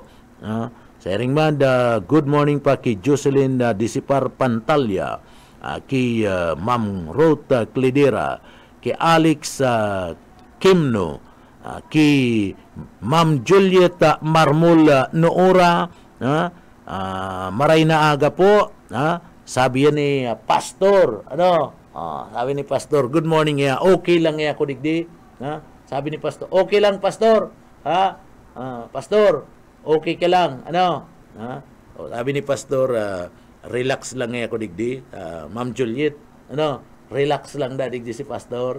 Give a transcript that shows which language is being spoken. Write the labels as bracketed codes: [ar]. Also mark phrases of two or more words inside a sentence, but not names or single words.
[bik] Sharing man, [en] good morning [bik] pa kay Jocelyn Disipar Pantalya, kay Ma'am Ruth Cledera, kay Alex Kimno, kay Ma'am Juliet Marmol Noora, maray na aga po. [tl] Sabi yan ni Pastor, sabi ni Pastor, [en] good morning [tl] ya, [bik] okay lang ya ako digdi. [tl] Sabi ni Pastor, okay lang Pastor. Pastor, okay ka lang. Sabi ni Pastor, [bik] relax lang ya ako digdi. Ma'am Juliet, relax lang da digdi si Pastor.